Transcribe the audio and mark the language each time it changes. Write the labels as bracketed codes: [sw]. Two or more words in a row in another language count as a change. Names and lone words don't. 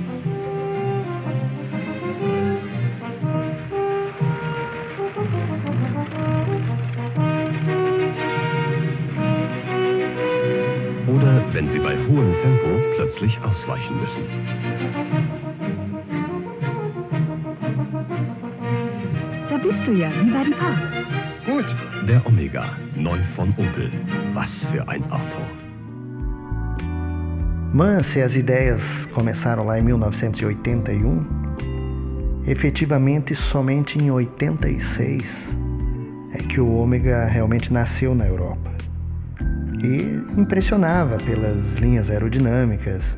[de] Oder wenn Sie bei hohem Tempo plötzlich ausweichen müssen. Da bist du ja. Wie war die Fahrt? Gut. Der Omega, neu von Opel. Was für ein Auto. [pt] Mas se as ideias começaram lá em 1981, efetivamente somente em 86 é que o Ômega realmente nasceu na Europa. E impressionava pelas linhas aerodinâmicas.